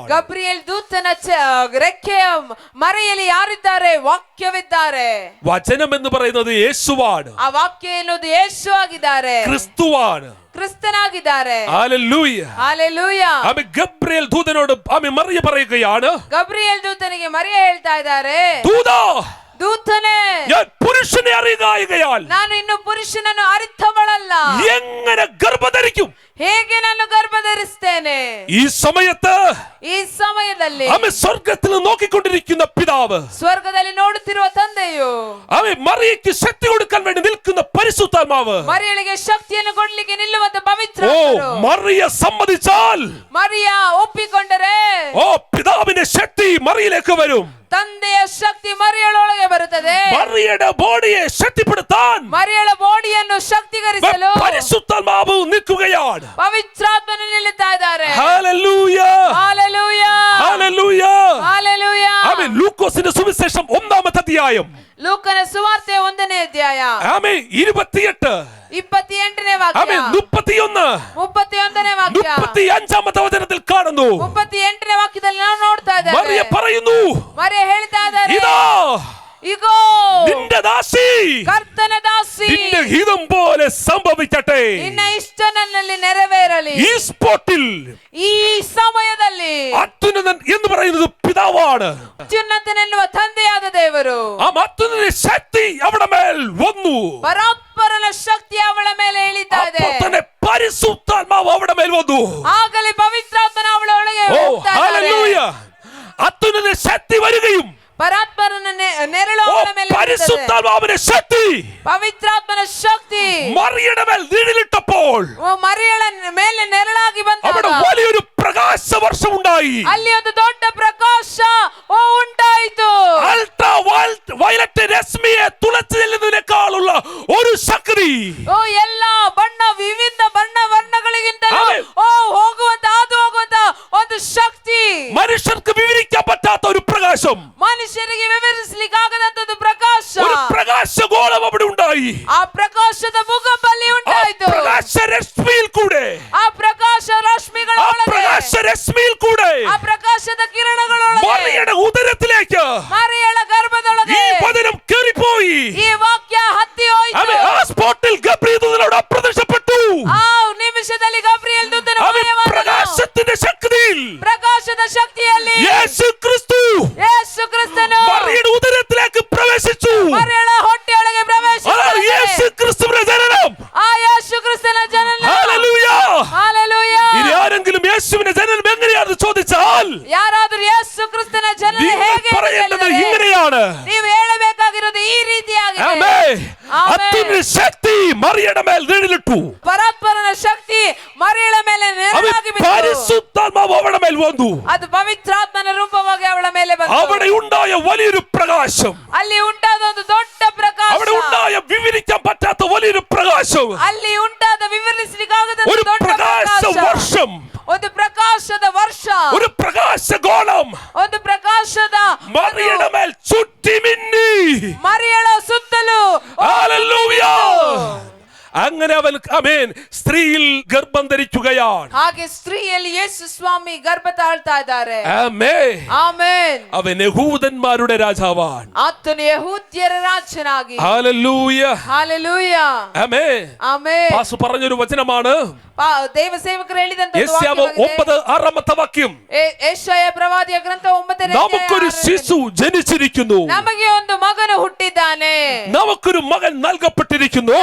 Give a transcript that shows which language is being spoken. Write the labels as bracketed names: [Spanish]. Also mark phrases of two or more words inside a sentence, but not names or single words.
[Kannada] ಗಬ್ರಿಯೇಲ್ ದೂತನ ರೆಕ್ಕೆಯ ಮರೆಯಲ್ಲಿ ಯಾರಿದ್ದಾರೆ? ವಾಕ್ಯವಿದ್ದಾರೆ. [Malayalam] വചനം എന്ന് പറയുന്നത് യേശുവാണ്, [Kannada] ಆ ವಾಕ್ಯ ಎನ್ನುವುದು ಯೇಸು ಆಗಿದ್ದಾರೆ, [Malayalam] ക്രിസ്തുവാണ്. [Kannada] ಕ್ರಿಸ್ತನಾಗಿದ್ದಾರೆ. [Malayalam] ഹല്ലേലൂയ. [Kannada] ಹಾಲೆಲೂಯ. [Malayalam] ആമേ. ഗബ്രിയേൽ ദൂതനോട് ആമേ മറിയ പറയുകയാണ്, [Kannada] ಗಬ್ರಿಯೇಲ್ ದೂತನಿಗೆ ಮರಿಯ ಹೇಳ್ತಾ ಇದ್ದಾರೆ, [Malayalam] ദൂതാ, [Kannada] ದೂತನೇ, [Malayalam] ഞാൻ പുരുഷനെ അറിയുകയാൽ [Kannada] ನಾನು ಇನ್ನು ಪುರುಷನನ್ನು ಅರಿತವಳಲ್ಲ, [Malayalam] എങ്ങനെ ഗർഭധരിക്കും? [Kannada] ಹೇಗೆ ನಾನು ಗರ್ಭ ಧರಿಸ್ತೇನೆ? [Malayalam] ഈ സമയത്ത് [Kannada] ಈ ಸಮಯದಲ್ಲಿ [Malayalam] ആമേ സ്വർഗ്ഗത്തിൽ നോക്കിക്കൊണ്ടിരിക്കുന്ന പിതാവ്, [Kannada] ಸ್ವರ್ಗದಲ್ಲಿ ನೋಡುತ್ತಿರುವ ತಂದೆಯು, [Malayalam] ആമേ മറിയയ്ക്ക് ശക്തി കൊടുക്കാൻ വേണ്ടി നിൽക്കുന്ന പരിശുദ്ധാത്മാവ്, [Kannada] ಮರಿಯಳಿಗೆ ಶಕ್ತಿಯನ್ನು ಕೊಡ್ಲಿಕ್ಕೆ ನಿಲ್ಲುವಂತ ಪವಿತ್ರ [Malayalam] ഓ മറിയ സമ്മതിച്ചാൽ, [Kannada] ಮರಿಯ ಒಪ್ಪಿಕೊಂಡರೆ [Malayalam] ഓ പിതാവിന്റെ ശക്തി മറിയിലേക്ക് വരും. [Kannada] ತಂದೆಯ ಶಕ್ತಿ ಮರಿಯಳೊಳಗೆ ಬರುತ್ತದೆ. [Malayalam] മറിയയുടെ ബോഡിയെ ശക്തിപ്പെടുത്താൻ [Kannada] ಮರಿಯಳ ಬಾಡಿಯನ್ನು ಶಕ್ತಿಗರಿಸಲು [Malayalam] പരിശുദ്ധാത്മാവ് നിൽക്കുകയാണ്. [Kannada] ಪವಿತ್ರಾತ್ಮನು ನಿಲ್ಲುತ್ತಾ ಇದ್ದಾರೆ. [Malayalam] ഹല്ലേലൂയ. [Kannada] ಹಾಲೆಲೂಯ. [Malayalam] ഹല്ലേലൂയ. [Kannada] ಹಾಲೆಲೂಯ. [Malayalam] ആമേൻ. ലൂക്കോസിന്റെ സുവിശേഷം 1-ാമത്തെ അധ്യായം, [Kannada] ಲೂಕನ ಸುವಾರ್ತೆ 1ನೇ ಅಧ್ಯಾಯ [Malayalam] ആമേൻ 28, [Kannada] 28ನೇ ವಾಕ್ಯ, [Malayalam] ആമേൻ 31, [Kannada] 31ನೇ ವಾಕ್ಯ, [Malayalam] 35ാമത്തെ വചനത്തിൽ കാണുന്നു. [Kannada] 38ನೇ ವಾಕ್ಯದಲ್ಲಿ ನಾವು ನೋಡ್ತಾ [Malayalam] മറിയ [Kannada] ಇದ್ದೇವೆ. [Malayalam] പറയുന്നു, [Kannada] ಮರಿಯ ಹೇಳ್ತಾ ಇದ್ದಾರೆ, [Malayalam] ഇതാ [Kannada] ಇಗೋ [Malayalam] നിന്റെ ദാസി, [Kannada] ಕರ್ತನ ದಾಸಿ, [Malayalam] നിന്റെ ഹിതം പോലെ സംഭവിക്കട്ടെ. [Kannada] ನಿನ್ನ ಇಷ್ಟ ನನ್ನಲ್ಲಿ ನೆರವೇರಲಿ. [Malayalam] ഈ സ്പോട്ടിൽ [Kannada] ಈ ಸಮಯದಲ್ಲಿ [Malayalam] അത്യുന്നതൻ എന്ന് പറയുന്നത് പിതാവാണ്. [Kannada] ಅತ್ಯುನ್ನತನೆನ್ನುವ ತಂದೆಯಾದ ದೇವರು, [Malayalam] ആ അത്യുന്നതന്റെ ശക്തി അവിടെ മേൽ വന്നു. [Kannada] ಪರಾತ್ಪರನ ಶಕ್ತಿ ಅವಳ ಮೇಲೆ ಇಳಿತಾ ಇದೆ. [Malayalam] അപ്പോൾ തന്നെ പരിശുദ്ധാത്മാവ് അവിടെ മേൽ വന്നു. [Kannada] ಆಗಲೇ ಪವಿತ್ರಾತ್ಮನ ಅವಳ ಒಳಗೆ [Malayalam] ഓ [Kannada] ಹೋಗ್ತಾ ಇದ್ದಾರೆ. [Malayalam] ഹല്ലേലൂയ. അത്യുന്നതന്റെ ശക്തി വരികയും, [Kannada] ಪರಾತ್ಪರನ ನೆರಳು [Malayalam] ഓ [Kannada] ಅವಳ ಮೇಲೆ ಇರುತ್ತದೆ. [Malayalam] പരിശുദ്ധാത്മാവിന്റെ ശക്തി [Kannada] ಪವಿತ್ರಾತ್ಮನ ಶಕ್ತಿ [Malayalam] മറിയയുടെ മേൽ നിഴലിട്ടപ്പോൾ [Kannada] ಮರಿಯಳ ಮೇಲೆ ನೆರಳಾಗಿ [Malayalam] അവിടെ [Kannada] ಬಂದಾಗ [Malayalam] വലിയൊരു പ്രകാശ വർഷം ഉണ്ടായി. [Kannada] ಅಲ್ಲಿ ಒಂದು ದೊಡ್ಡ ಪ್ರಕಾಶ ಉಂಟಾಯಿತು. [English] ultra violet [Malayalam] രശ്മിയെ തുളച്ചു ചെല്ലുന്നതിനേക്കാളുള്ള ഒരു ശക്തി, [Kannada] ಓ ಎಲ್ಲಾ ಬಣ್ಣ ವಿವಿಧ ಬಣ್ಣ ವರ್ಣಗಳಿಗಿಂತಲೂ ಆಮೆನ್. ಹೋಗುವಂತ ಹಾದು ಹೋಗುವಂತ ಒಂದು ಶಕ್ತಿ, [Malayalam] മനുഷ്യർക്ക് വിവരിക്കാൻ പറ്റാത്ത ഒരു പ്രകാശം, [Kannada] ಮನುಷ್ಯರಿಗೆ ವಿವರಿಸಲಿಕ್ಕಾಗದಂತದ್ದು ಪ್ರಕಾಶ, [Malayalam] ഒരു പ്രകാശഗോളം അവിടെ ഉണ്ടായി. [Kannada] ಆ ಪ್ರಕಾಶದ ಮುಖಬಲ್ಲಿ [Malayalam] ആ [Kannada] ಉಂಟಾಯಿತು. [Malayalam] പ്രകാശരശ്മിയിൽ കൂടെ, [Kannada] ಆ ಪ್ರಕಾಶ ರಶ್ಮಿಗಳ [Malayalam] ആ [Kannada] ಒಳಗೆ, [Malayalam] പ്രകാശരശ്മിയിൽ കൂടെ [Kannada] ಆ ಪ್ರಕಾಶದ ಕಿರಣಗಳೊಳಗೆ [Malayalam] മറിയയുടെ ഉദരത്തിലേക്ക് [Kannada] ಮರಿಯಳ ಗರ್ಭದೊಳಗೆ [Malayalam] ഈ വചനം കേറിപ്പോയി. [Kannada] ಈ ವಾಕ್ಯ ಹತ್ತಿ ಹೋಯಿತು. [Malayalam] ആമേൻ. ആ സ്പോട്ടിൽ ഗബ്രിയേൽ ദൂതനോട് അപ്രത്യക്ഷപ്പെട്ടു. [Kannada] ಆ ನಿಮಿಷದಲ್ಲಿ ಗಬ್ರಿಯೇಲ್ ದೂತನು [Malayalam] ആമേൻ. [Kannada] ಮಾಯವಾದನು. [Malayalam] പ്രകാശത്തിന്റെ ശക്തിയിൽ [Kannada] ಪ್ರಕಾಶದ ಶಕ್ತಿಯಲ್ಲಿ [Malayalam] യേശു ക്രിസ്തു [Kannada] ಯೇಸು ಕ್ರಿಸ್ತನು [Malayalam] മറിയയുടെ ഉദരത്തിലേക്ക് പ്രവേശിച്ചു. [Kannada] ಮರಿಯಳ ಹೊಟ್ಟೆಯೊಳಗೆ [Malayalam] അതാണ് [Kannada] ಪ್ರವೇಶಿಸಿದನು. [Malayalam] യേശു ക്രിസ്തുവിന്റെ ജനനം. [Kannada] ಆ ಯೇಸು ಕ್ರಿಸ್ತನ ಜನನ. [Malayalam] ഹല്ലേലൂയ. [Kannada] ಹಾಲೆಲೂಯ. [Malayalam] ഇനി ആരെങ്കിലും യേശുവിന്റെ ജനനം എങ്ങനെയാണെന്ന് ചോദിച്ചാൽ [Kannada] ಯಾರಾದರೂ ಯೇಸು ಕ್ರಿಸ್ತನ ಜನನ [Malayalam] നിങ്ങൾ [Kannada] ಹೇಗೆ [Malayalam] പറയേണ്ടത് [Kannada] ಹೇಳಿದರೆ, [Malayalam] ഇങ്ങനെയാണ്. [Kannada] ನೀವು ಹೇಳಬೇಕಾಗಿರೋದು ಈ ರೀತಿಯಾಗಿದೆ. [Malayalam] ആമേൻ. ആമേൻ. അത്യുന്നത ശക്തി മറിയയുടെ മേൽ നിഴലിട്ടു. [Kannada] ಪರಾತ್ಪರನ ಶಕ್ತಿ ಮರಿಯಳ ಮೇಲೆ [Malayalam] അവൻ [Kannada] ನೆರಳಾಗಿ ಬಿತ್ತು. [Malayalam] പരിശുദ്ധാത്മാവ് അവളുടെ മേൽ വന്നു. [Kannada] ಅದು ಪವಿತ್ರಾತ್ಮನ ರೂಪವಾಗಿ ಅವಳ ಮೇಲೆ ಬಂತು. [Malayalam] അവിടെ ഉണ്ടായ വലിയൊരു പ്രകാശം, [Kannada] ಅಲ್ಲಿ ಉಂಟಾದ ಒಂದು ದೊಡ್ಡ ಪ್ರಕಾಶ, [Malayalam] അവിടെ ഉണ്ടായ വിവരിക്കാൻ പറ്റാത്ത വലിയൊരു പ്രകാശം, [Kannada] ಅಲ್ಲಿ ಉಂಟಾದ ವಿವರಿಸಲಿಕ್ಕಾಗದ [Malayalam] ഒരു [Kannada] ದೊಡ್ಡ [Malayalam] പ്രകാശ [Kannada] ಪ್ರಕಾಶ, [Malayalam] വർഷം, [Kannada] ಒಂದು ಪ್ರಕಾಶದ ವರ್ಷ, [Malayalam] ഒരു പ്രകാശഗോളം [Kannada] ಒಂದು ಪ್ರಕಾಶದ [Malayalam] മറിയയുടെ മേൽ ചുറ്റി മിന്നി. [Kannada] ಮರಿಯಳ ಸುತ್ತಲೂ [Malayalam] ഹല്ലേലൂയ. അങ്ങനെ അവൻ ആമേൻ സ്ത്രീയിൽ ഗർഭം ധരിക്കുകയാണ്. [Kannada] ಹಾಗೆ ಸ್ತ್ರೀಯಲ್ಲಿ ಯೇಸು ಸ್ವಾಮಿ ಗರ್ಭ ತಾಳ್ತಾ ಇದ್ದಾರೆ. [Malayalam] ആമേൻ. [Kannada] ಆಮೆನ್. [Malayalam] അവൻ യഹൂദന്മാരുടെ രാജാവാണ്. [Kannada] ಆತನು ಯಹೂದ್ಯರ ರಾಜನಾಗಿ. [Malayalam] ഹല്ലേലൂയ. [Kannada] ಹಾಲೆಲೂಯ. [Malayalam] ആമേൻ. [Kannada] ಆಮೆನ್. [Malayalam] പാസ് പറഞ്ഞൊരു വചനമാണ് [Kannada] ದೇವ ಸೇವಕರು ಹೇಳಿದಂತ [Malayalam] യെശയ്യാവ് 9:6 വാക്യം. [Kannada] ಯೆಶಾಯ ಪ್ರವಾದಿಯ ಗ್ರಂಥ 9ನೇ [Malayalam] നമുക്കൊരു ശിശു ജനിച്ചിരിക്കുന്നു, [Kannada] ನಮಗೆ ಒಂದು ಮಗನು ಹುಟ್ಟಿದ್ದಾನೆ, [Malayalam] നമുക്കൊരു മകൻ നൽകപ്പെട്ടിരിക്കുന്നു.